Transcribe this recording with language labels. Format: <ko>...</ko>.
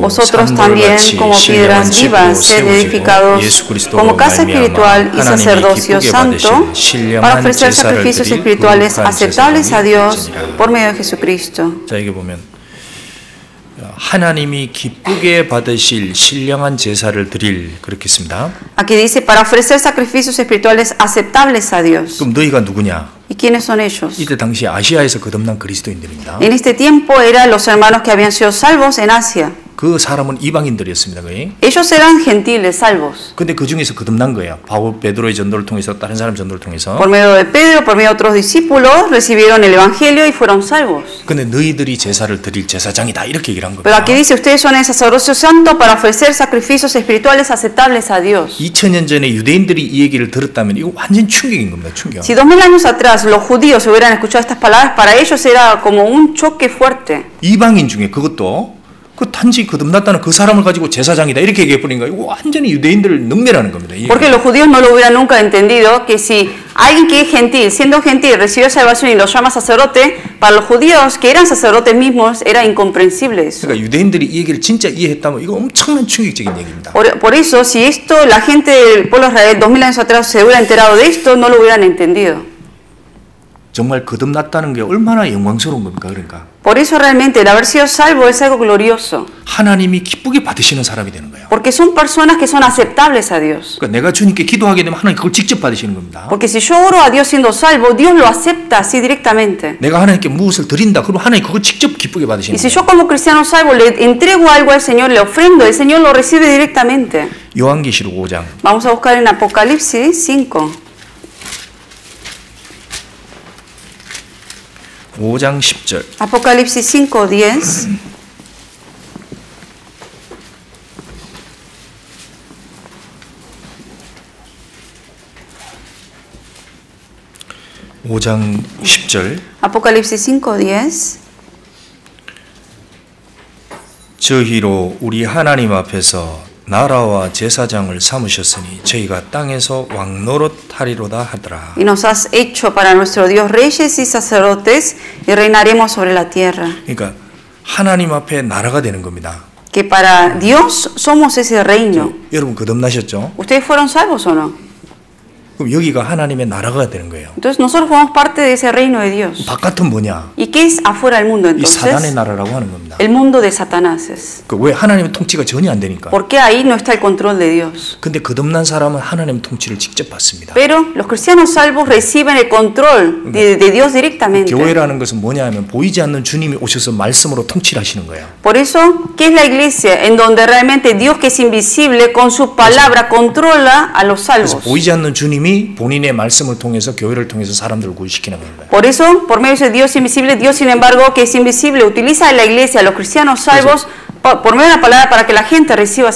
<es>Vosotros también, como piedras vivas, sed edificados como casa espiritual y sacerdocio santo, para ofrecer sacrificios espirituales aceptables a Dios por medio de Jesucristo.</es> <ko>자, 여기 보면 하나님이 기쁘게 받으실 신령한 제사를 드릴 그렇게 씁니다.</ko> <es>Aquí dice para ofrecer sacrificios espirituales aceptables a Dios.</es> <ko>그럼 너희가 누구냐?</ko> <es>¿Y quiénes son ellos?</es> <ko>이때 당시 아시아에서 거듭난 그리스도인들입니다.</ko> <es>En este tiempo eran los hermanos que habían sido salvos en Asia.</es> <ko>그 사람은 이방인들이었습니다. 거의.</ko> <es>Ellos eran gentiles, salvos.</es> <ko>근데 그 중에서 거듭난 거예요. 바울 베드로의 전도를 통해서 다른 사람 전도를 통해서.</ko> <es>Por medio de Pedro, por medio de otros discípulos, recibieron el evangelio y fueron salvos.</es> <ko>근데 너희들이 제사를 드릴 제사장이다 이렇게 얘기를 한 겁니다.</ko> <es>Pero aquí dice ustedes son el sacerdocio santo para ofrecer sacrificios espirituales aceptables a Dios.</es> <ko>2000년 전에 유대인들이 이 얘기를 들었다면 이거 완전 충격인 겁니다. 충격.</ko> <es>Si 2000 años atrás los judíos hubieran escuchado estas palabras, para ellos era como un choque fuerte.</es> <ko>이방인 중에 그것도 그 단지 거듭났다는 그 사람을 가지고 제사장이다 이렇게 얘기해 버리니까 이거 완전히 유대인들을 능멸하는 겁니다.</ko> <es>Porque los judíos no lo hubieran nunca entendido que si alguien que es gentil, siendo gentil, recibió salvación y lo llama sacerdote, para los judíos que eran sacerdotes mismos era incomprensible eso.</es> <ko>그러니까 유대인들이 이 얘기를 진짜 이해했다면 이거 엄청난 충격적인 얘기입니다.</ko> <es>Por eso, si esto la gente del pueblo de Israel 2000 años atrás se hubiera enterado de esto, no lo hubieran entendido.</es> <ko>정말 거듭났다는 게 얼마나 영광스러운 겁니까? 그러니까.</ko> <es>Por eso realmente el haber sido salvo es algo glorioso.</es> <ko>하나님이 기쁘게 받으시는 사람이 되는 거예요.</ko> <es>Porque son personas que son aceptables a Dios.</es> <ko>그러니까 내가 주님께 기도하게 되면 하나님 그걸 직접 받으시는 겁니다.</ko> <es>Porque si yo oro a Dios siendo salvo, Dios lo acepta así directamente.</es> <ko>내가 하나님께 무엇을 드린다, 그럼 하나님 그걸 직접 기쁘게 받으시는</ko> <es>Y si</es> <ko>거예요.</ko> <es>yo como cristiano salvo le entrego algo al Señor, le ofrendo, el Señor lo recibe directamente.</es> <ko>요한계시록 5장.</ko> <es>Vamos a buscar en Apocalipsis 5.</es> <ko>5장 10절.</ko> <es>Apocalipsis 5, 10.</es> <ko>(5장 10절)</ko> <es>Apocalipsis 5, 10.</es> <ko>저희로 우리 하나님 앞에서 나라와 제사장을 삼으셨으니 저희가 땅에서 왕노릇하리로다 하더라.</ko> <es>Y nos has hecho para nuestro Dios reyes y sacerdotes y reinaremos sobre la tierra.</es> <ko>그러니까 하나님 앞에 나라가 되는 겁니다.</ko> <es>Que para Dios somos ese reino.</es> <ko>여러분 거듭나셨죠?</ko> <es>¿Ustedes fueron salvos o no?</es> <ko>그럼 여기가 하나님의 나라가 되는 거예요.</ko> <es>Entonces nosotros formamos parte de ese reino de Dios.</es> <ko>바깥은 뭐냐?</ko> <es>¿Y qué es afuera del mundo</es> <ko>이 사단의</ko> <es>entonces?</es> <ko>나라라고 하는 겁니다.</ko> <es>El mundo de Satanás es.</es> <ko>그 왜 하나님의 통치가 전혀 안 되니까.</ko> <es>Porque ahí no está el control de Dios.</es> <ko>근데 거듭난 사람은 하나님 통치를 직접 받습니다.</ko> <es>Pero los cristianos salvos reciben el control de Dios directamente.</es> <ko>교회라는 것은 뭐냐 하면 보이지 않는 주님이 오셔서 말씀으로 통치를 하시는 거예요.</ko> <es>Por eso, ¿qué es la iglesia? En donde realmente Dios que es invisible con su palabra controla a los</es> <ko>그래서</ko> <es>salvos.</es> <ko>보이지 않는 주님이 본인의 말씀을 통해서 교회를 통해서 사람들을 구원시키는 거예요.</ko> <es>Por eso, por medio de Dios invisible, Dios sin embargo que es invisible utiliza a la iglesia, a los cristianos salvos, por medio de la palabra para que la gente reciba</es>